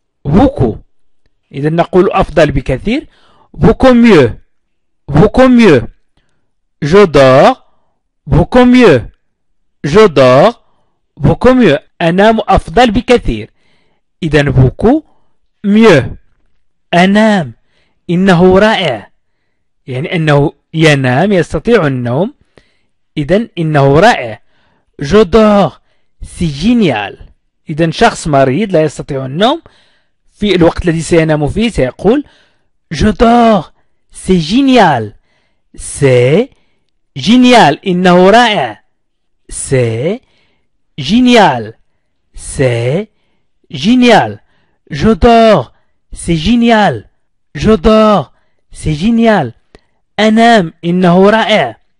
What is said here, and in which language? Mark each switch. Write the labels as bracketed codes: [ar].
[fr] beaucoup. [ar] إذا نقول أفضل بكثير. [fr] beaucoup mieux. beaucoup mieux. je dors beaucoup mieux. je dors beaucoup mieux. [ar] أنام أفضل بكثير. إذا [fr] beaucoup mieux. [ar] أنام إنه رائع، يعني أنه ينام يستطيع النوم. إذا إنه رائع. [fr] je dors c'est génial. [ar] إذا شخص مريض لا يستطيع النوم في الوقت الذي سينام فيه سيقول [fr] je dors c'est génial. c'est génial [ar] إنه رائع. [fr] c'est génial. c'est génial. je dors c'est génial. je dors c'est génial. [ar] أنام إنه رائع.